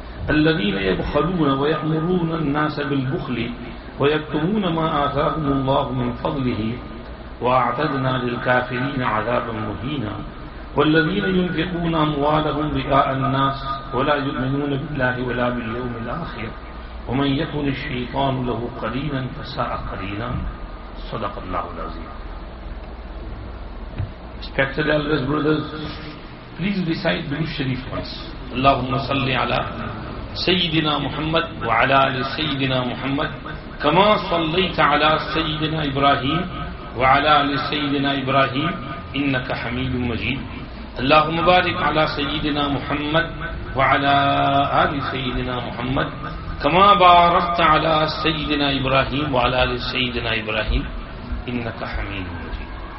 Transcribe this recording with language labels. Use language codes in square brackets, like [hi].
[ar] الذين يبخلون ويأمرون الناس بالبخل ويكتمون ما آتاهم الله من فضله وأعتدنا للكافرين عذابا مهينا والذين ينفقون أموالهم رئاء الناس ولا يؤمنون بالله ولا باليوم الآخر ومن يكن الشيطان له قرينا فساء قرينا. صدق الله العظيم. [en] Respected elders, brothers, please recite the Sharif once. [ar] Allahumma salli ala Sayyidina Muhammad wa ala ali Sayyidina Muhammad kama sallaita ala Sayyidina Ibrahim وعلى آل سيدنا إبراهيم إنك حميد مجيد. اللهم بارك على سيدنا محمد وعلى آل سيدنا محمد كما باركت على سيدنا إبراهيم وعلى آل سيدنا إبراهيم إنك حميد مجيد.